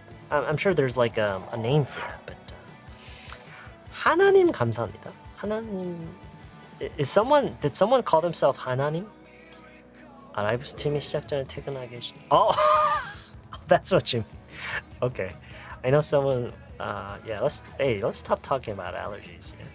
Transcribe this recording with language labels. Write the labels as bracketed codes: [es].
[en] I'm sure there's like a name for that, but [ko] 하나님 감사합니다. [en] 하나님, did someone call themselves 하나님? [ko] 라이브 스트리밍 시작 전에 퇴근하게 해주. [en] Oh, that's what you mean. Okay, I know someone. Yeah, let's stop talking about allergies.